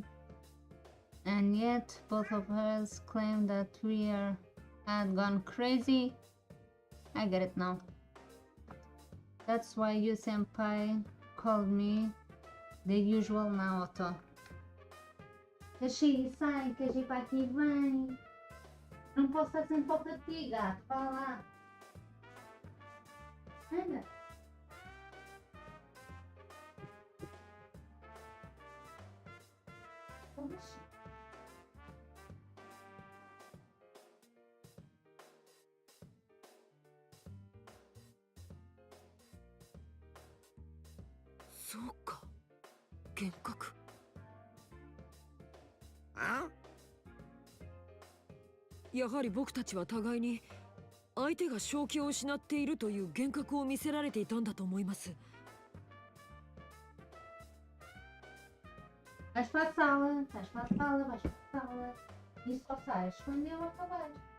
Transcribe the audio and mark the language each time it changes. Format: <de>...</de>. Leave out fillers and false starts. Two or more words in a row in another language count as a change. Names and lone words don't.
<en>And yet both of us claim that we had gone crazy. I get it now. That's why you senpai called me the usual Naoto.</en> <pt>Kashi, sai, Kashi pra aqui, vem. Não posso estar sem foto de ti, gato. Fala lá. Anda. Oxi.</pt> <ja>そうか。幻覚。あ？やはり僕たちは互いに相手が正気を失っているという幻覚を見せられていたんだと思います。</ja> <pt>Vais para a sala, vais para a sala, vais para a sala. E só sais quando eu acabar.</pt>